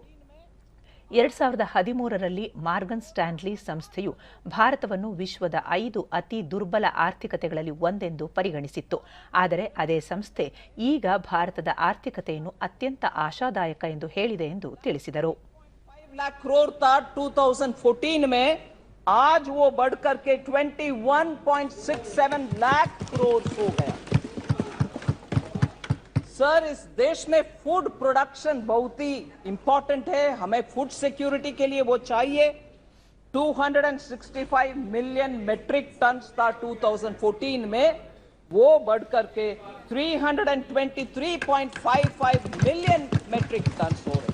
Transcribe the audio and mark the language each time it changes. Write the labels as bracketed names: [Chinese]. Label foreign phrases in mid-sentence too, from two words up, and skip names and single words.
[Kannada] 2013ರಲ್ಲಿ ಮಾರ್ಗನ್ ಸ್ಟ್ಯಾನ್ಲಿ ಸಂಸ್ಥೆಯು ಭಾರತವನ್ನು ವಿಶ್ವದ 5 ಅತಿ ದುರ್ಬಲ ಆರ್ಥಿಕತೆಗಳಲ್ಲಿ ಒಂದೆಂದು ಪರಿಗಣಿಸಿತ್ತು. ಆದರೆ ಅದೇ ಸಂಸ್ಥೆ ಈಗ ಭಾರತದ ಆರ್ಥಿಕತೆಯನ್ನು ಅತ್ಯಂತ ಆಶಾದಾಯಕ ಎಂದು ಹೇಳಿದೆ ಎಂದು ತಿಳಿಸಿದರು. [Hindi] 5 लाख करोड़ था 2014 में, आज वो बढ़कर के 21.67 लाख करोड़ हो गया. सर, इस देश में [English] food production [Hindi] बहुत ही इंपॉर्टेंट है. हमें [English] food security [Hindi] के लिए वो चाहिए. 265 [English] million metric ton [Hindi] था 2014 में, वो बढ़कर के 323.55 [English] million metric ton [Hindi] हो रहे.